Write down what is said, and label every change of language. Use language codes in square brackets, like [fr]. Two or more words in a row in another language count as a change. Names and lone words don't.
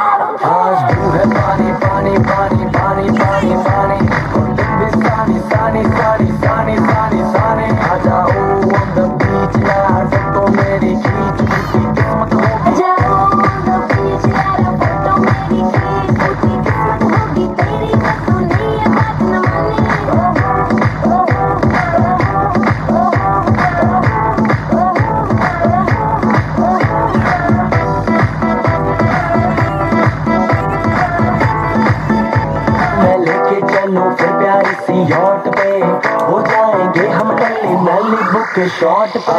[hi] आज तू है पानी पानी पानी पानी पानी पानी और तुम भी सानी सानी सानी सानी सानी सानी आ जाओ [en] on the beach [hi] यार फोटो मेरी खींच उसकी किस्मत होगी जाओ ना बीच यार फोटो मेरी खींच उसकी किस्मत होगी तेरी बात तो नहीं है बात न माने मैं लेके चलूं फिर प्यारी सी यॉट पे हो जाएंगे हम टल्ली नल्ली बुक शॉट पे